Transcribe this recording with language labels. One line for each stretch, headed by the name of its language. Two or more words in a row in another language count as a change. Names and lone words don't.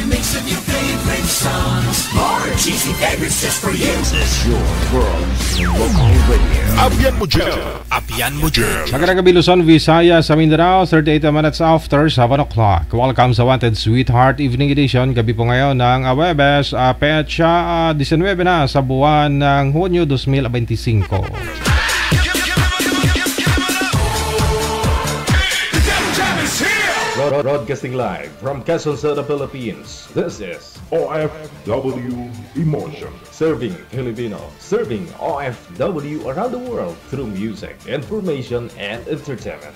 English: of your favorite songs. More cheesy favorites just for you. This is your world's local radio.
Hiligaynon: Abyan mo dyan. Abyan mo dyan.
Filipino: Magandang gabi Luzon, Visayas, sa Mindanao,
English: 38 minutes after 7 o'clock.
Filipino: Welcome sa Wanted Sweetheart Evening Edition. Gabi po ngayon ng Webes, petsa 19 na sa buwan ng Hunyo 2025.
English: Broadcasting live from Quezon City, Philippines. This is OFW Emotion. Serving Filipino, serving OFW around the world through music, information, and entertainment.